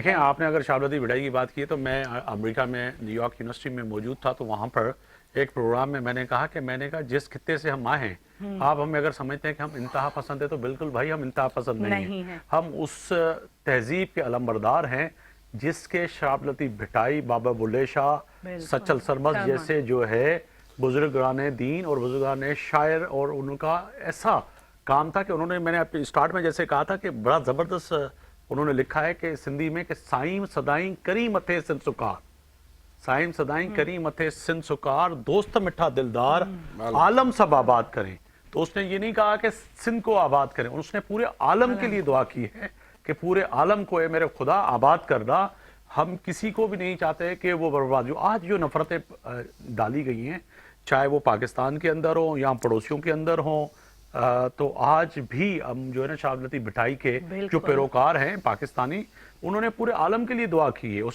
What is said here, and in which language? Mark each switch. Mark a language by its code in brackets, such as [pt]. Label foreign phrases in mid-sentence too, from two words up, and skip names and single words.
[hi] देखें, आपने अगर शाह अब्दुल लतीफ़ भटाई की बात की है, तो मैं अमेरिका में न्यूयॉर्क यूनिवर्सिटी में मौजूद था, तो वहाँ पर एक प्रोग्राम में मैंने कहा जिस खित्ते से हम आए हैं, आप हमें अगर समझते हैं कि हम इंतहा पसंद है, तो बिल्कुल भाई हम इंतहा पसंद नहीं है। हम उस तहजीब के अलमबरदार हैं जिसके शाह अब्दुल लतीफ़ भटाई, बाबा बुल्ले शाह, सचल सरमस जैसे जो है बुजुर्गाने दीन और बुजुर्गाने शायर, और उनका ऐसा काम था कि उन्होंने, मैंने स्टार्ट में जैसे कहा था कि बड़ा ज़बरदस्त उन्होंने लिखा है कि सिंधी में कि [sd] साईं सदाई करी मथे सिंध सुकार, साईं सदाई करी मथे सिंध सुकार, दोस्त मिठा दिलदार आलम सब आबाद करें। [hi] तो उसने ये नहीं कहा कि सिंध को आबाद करें, उसने पूरे आलम के लिए दुआ की है कि पूरे आलम को ए मेरे खुदा आबाद करना। हम किसी को भी नहीं चाहते कि वो बर्बाद हो। आज जो नफरतें डाली गई हैं, चाहे वो पाकिस्तान के अंदर हो या पड़ोसियों के अंदर हो, तो आज भी हम जो है ना शाह अब्दुल लतीफ़ भटाई के जो पैरोकार हैं पाकिस्तानी, उन्होंने पूरे आलम के लिए दुआ की है।